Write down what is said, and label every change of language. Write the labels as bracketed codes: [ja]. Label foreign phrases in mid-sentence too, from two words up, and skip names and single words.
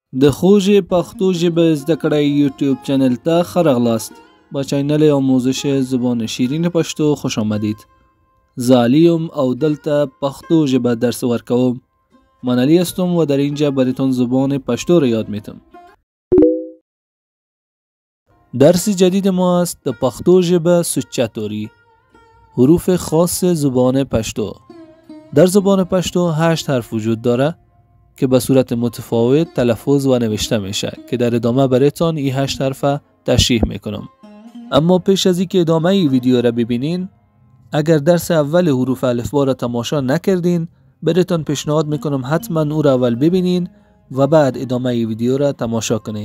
[ps] د خوږې پښتو ژبه زده کړې یوټیوب چینل ته ښه راغلاست. [fa] با چینل آموزش [ps] زبان شیرین پښتو [fa] خوش آمدید. [ps] زه علی ام او دلته پښتو ژبه درس ورکوم. [fa] من علی هستم و در اینجا براتون زبان پښتو را یاد میتم. درس جدید ما است [ps] د پښتو ژبه سوچه توری. [fa] حروف خاص زبان پښتو. در زبان پښتو 8 حرف وجود داره که به صورت متفاوت تلفظ و نوشته میشه که در ادامه براتون این 8 حرف تشریح میکنم. اما پیش از اینکه ادامه این ویدیو را ببینین، اگر درس اول حروف الفبا را تماشا نکردین، براتون پیشنهاد میکنم حتما او را اول ببینین و بعد ادامه این ویدیو را تماشا کنین.